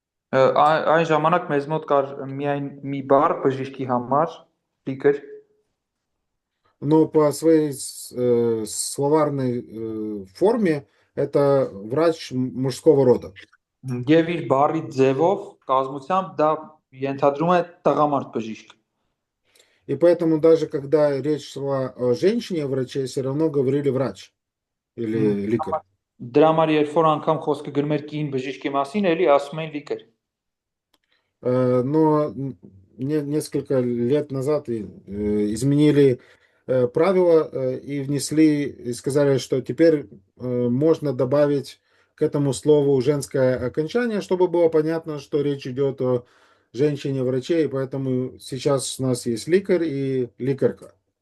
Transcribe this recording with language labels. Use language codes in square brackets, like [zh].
[hy] Այն ժամանակ մեզ մոտ կար միայն մի բառ բժիշկի համար, լիկր, [ru] Но по своей словарной форме это врач мужского рода. [hy] եւ իր բառի ձևով, կազմությամբ դա ենթադրում է տղամարդ բժիշկ։ [ru] И поэтому даже когда речь шла о женщине-враче, все равно говорили врач или лекарь. [hy] Դրա համար երբ որ անգամ խոսքը գնում էր կին բժիշկի մասին, էլի ասում էին լիկր։ [ru] Но несколько лет назад изменили правила и внесли, и сказали, что теперь можно добавить к этому слову женское окончание, чтобы было понятно, что речь идет о женщине-враче, и поэтому сейчас у нас есть лекарь и лекарка.